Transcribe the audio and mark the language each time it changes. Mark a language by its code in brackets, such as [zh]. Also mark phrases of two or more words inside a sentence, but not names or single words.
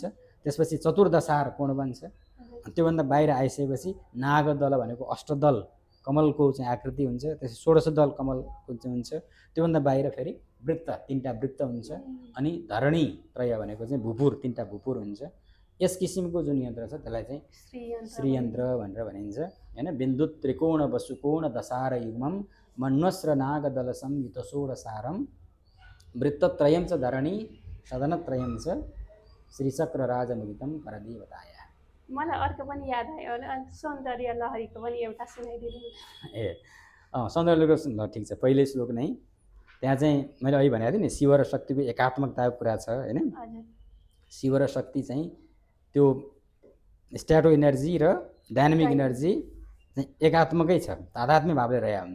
[ne] त्यसपछि चतुर्दशार कोण बन्छ। त्योभन्दा बाहिर आइसकेपछि नागदल भनेको अष्टदल कमलको चाहिँ आकृति हुन्छ। त्यसपछि 16 दल कमलको चाहिँ हुन्छ। त्योभन्दा बाहिर फेरि वृत्त, 3टा वृत्त हुन्छ। अनि धरणी त्रय भनेको चाहिँ भुपुर, 3टा भुपुर हुन्छ। यस किसिमको जुन यन्त्र छ त्यसलाई चाहिँ श्रीयन्त्र भनेर भनिन्छ हैन। [sa] बिन्दु त्रिकोण वसुकोण दशार युग्मम मन्वस्र नागदल संयुत षोडशारम वृत्तत्रयं च धरणी सदनत्रयं च श्रीचक्र राजमुदितं परदेवताय। [ne] मलाई अर्को पनि याद आयो, सौन्दर्य लहरीको पनि एउटा सुनाइदिनु। सौन्दर्य लहरीको ल ठिक छ, पहिलो श्लोक नै त्यहाँ चाहिँ मैले अघि भनेको थिएँ नि शिव र शक्तिको एकात्मकताको कुरा छ हैन। शिव र शक्ति चाहिँ त्यो [en] static energy [ne] र [en] dynamic energy [ne] चाहिँ एकात्मकै छ, तादात्म्य भावले रहेको हुन्छ।